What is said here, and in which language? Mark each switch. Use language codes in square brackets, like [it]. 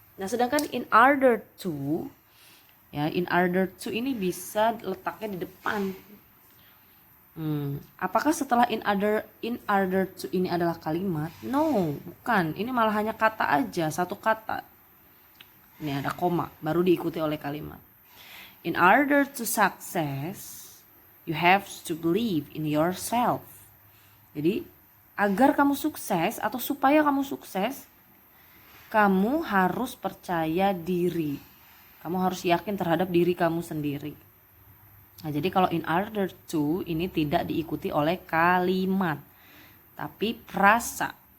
[id] Nah, sedangkan in order to, ya, in order to ini bisa letaknya di depan. Apakah setelah in order to ini adalah kalimat? No, bukan. Ini malah hanya kata aja, satu kata. Ini ada koma, baru diikuti oleh kalimat. [en] In order to success, you have to believe in yourself. [id] Jadi, agar kamu sukses atau supaya kamu sukses, kamu harus percaya diri. Kamu harus yakin terhadap diri kamu sendiri. Nah, jadi kalau in order to ini tidak diikuti oleh kalimat, tapi frasa.